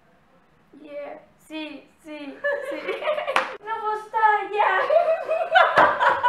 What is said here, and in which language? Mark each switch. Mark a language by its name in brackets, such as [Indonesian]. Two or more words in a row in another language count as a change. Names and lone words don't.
[English] Yeah, [Spanish] sí, sí, sí. [Danish] No forstår jeg.